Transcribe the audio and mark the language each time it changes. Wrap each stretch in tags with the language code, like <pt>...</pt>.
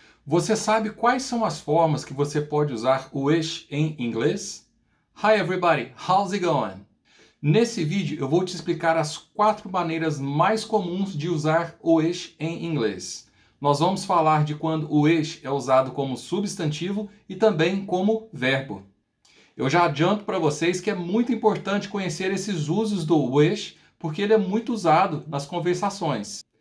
<pt>Você sabe quais são as formas que você pode usar o wish em inglês?</pt> <en>Hi everybody, how's it going?</en> <pt>Nesse vídeo eu vou te explicar as 4 maneiras mais comuns de usar o wish em inglês. Nós vamos falar de quando o wish é usado como substantivo e também como verbo. Eu já adianto para vocês que é muito importante conhecer esses usos do wish, porque ele é muito usado nas conversações.</pt>